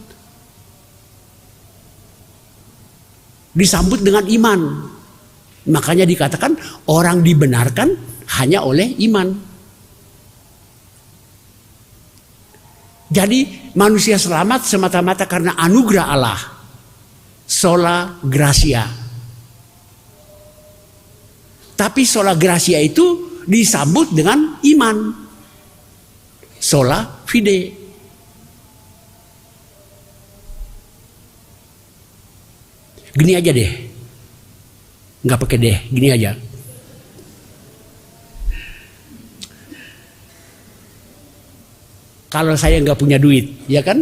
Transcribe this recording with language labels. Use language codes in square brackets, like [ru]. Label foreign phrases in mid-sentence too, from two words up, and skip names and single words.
[id] Disambut dengan iman. Makanya dikatakan orang dibenarkan hanya oleh iman. Jadi manusia selamat semata-mata karena anugerah Allah. [la] Sola gratia. [id] Tapi [la] sola gratia [id] itu disambut dengan iman. [la] Sola fide. [id] Gini aja deh. Nggak pakai deh, gini aja. Kalau saya nggak punya duit, ya kan?